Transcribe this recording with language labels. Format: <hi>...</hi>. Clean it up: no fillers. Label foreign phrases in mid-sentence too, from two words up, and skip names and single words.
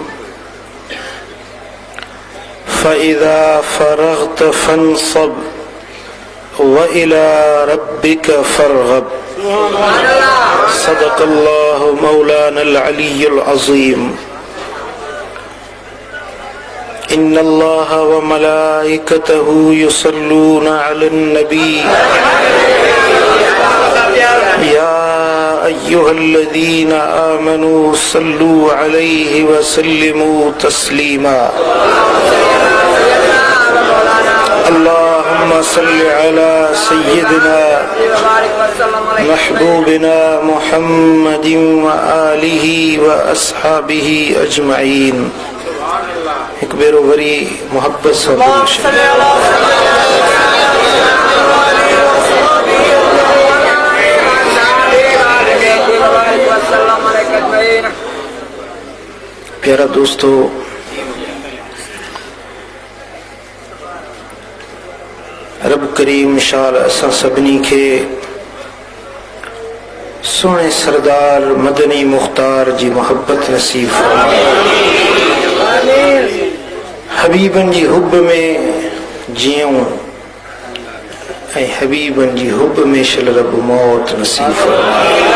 <ar>فإذا فرغت فانصب وإلى ربك فارغب. صدق الله مولانا العلي العظيم. إن الله وملائكته يصلون على النبي يا أيها الذين آمنوا صلوا عليه وسلموا تسليما. اللهم صل على سيدنا محبوبنا محمد وآله وأصحابه أجمعين.</ar> <ur>ایک بیروری محبت سے پیارا دوستوں,</ur> <sd>रब करीम इंशाअल्लाह असां सभिनी खे सोने सरदार मदनी मुख्तार जी मोहब्बत नसीब फरमाए। हबीबन जी हुब में जियूं ऐं हबीबन जी हुब में शल रब मौत नसीब फरमाए।</sd>